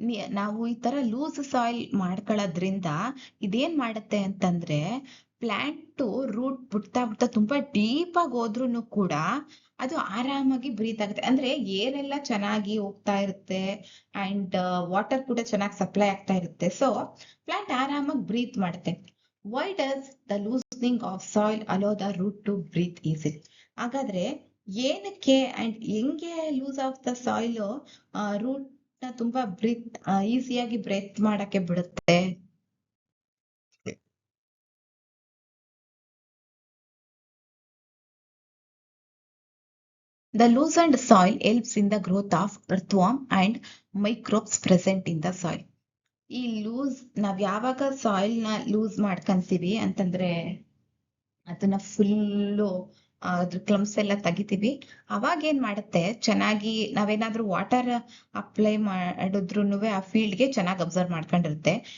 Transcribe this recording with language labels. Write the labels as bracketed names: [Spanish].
[Kannada] ನಾವು ಈ ತರ ಲೂಸ್ ಸಾಯಿಲ್ ಮಾಡ್ಕೊಳ್ಳೋದ್ರಿಂದ ಇದೇನ್ ಮಾಡುತ್ತೆ ಅಂತಂದ್ರೆ ಪ್ಲಾಂಟ್ ರೂಟ್ ಬಿಡ್ತಾ ತುಂಬಾ ಡೀಪ್ ಆಗಿ ಹೋದ್ರೂ ಕೂಡ ಅದು ಆರಾಮಾಗಿ ಬ್ರೀತ್ ಆಗುತ್ತೆ. ಅಂದ್ರೆ ಏರೆಲ್ಲ ಚೆನ್ನಾಗಿ ಹೋಗ್ತಾ ಇರುತ್ತೆ ಅಂಡ್ ವಾಟರ್ ಕೂಡ ಚೆನ್ನಾಗಿ ಸಪ್ಲೈ ಆಗ್ತಾ ಇರುತ್ತೆ. ಸೊ ಪ್ಲಾಂಟ್ ಆರಾಮಾಗಿ ಬ್ರೀತ್ ಮಾಡುತ್ತೆ. [English] Why does the loosening of soil allow the root to breathe easily? [Kannada] ಹಾಗಾದ್ರೆ ಏನಕ್ಕೆ ಅಂಡ್ ಹೆಂಗೆ loose of the soil root ತುಂಬಾ ಈಸಿಯಾಗಿ ಬ್ರೇತ್ ಮಾಡಕ್ಕೆ ಬಿಡುತ್ತೆ. [English] The loosened soil helps in the growth of earthworm and microbes present in the soil. [Kannada] ಈ ನಾವ್ ಯಾವಾಗ ಸಾಯಿಲ್ ನ ಲೂಸ್ ಮಾಡ್ಕಂತೀವಿ ಅಂತಂದ್ರೆ ಅದನ್ನ ಫುಲ್ಲು ಅದ್ರ ಕ್ಲಮ್ಸ್ ಎಲ್ಲ ತೆಗಿತೀವಿ. ಅವಾಗ ಏನ್ ಮಾಡುತ್ತೆ, ಚೆನ್ನಾಗಿ ನಾವೇನಾದ್ರೂ ವಾಟರ್ ಅಪ್ಲೈ ಮಾಡಿದ್ರುನು ಆ ಫೀಲ್ಡ್ಗೆ ಚೆನ್ನಾಗಿ ಅಬ್ಸರ್ವ್ ಮಾಡ್ಕೊಂಡಿರುತ್ತೆ.